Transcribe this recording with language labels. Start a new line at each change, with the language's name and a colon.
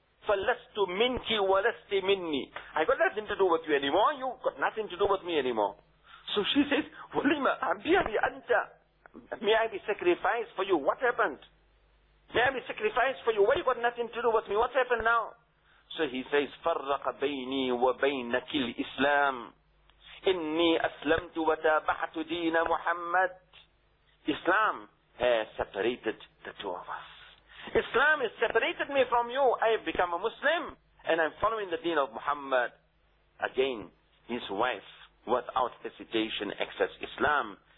Arabic: فَلَسْتُ مِنْكِ وَلَسْتِ مِنِّي.
English: I got nothing to do with you anymore. You got nothing to do with me anymore. So she says,
Arabic: وَلِمَا أَبْيَرِي أَنْتَ.
English: May I be sacrificed for you? What happened? May I be sacrificed for you? Why you got nothing to do with me? What happened now? So he says,
Arabic: فَرَّقَ بَيْنِي وَبَيْنَكِ الْإِسْلَامِ. إِنِّي أَسْلَمْتُ وَتَابَحْتُ دِينَ مُحَمَّدٍ.
English: Islam has separated the two of us. Islam has separated me from you. I have become a Muslim and I'm following the deen of Muhammad. Again, his wife, without hesitation, accepts Islam.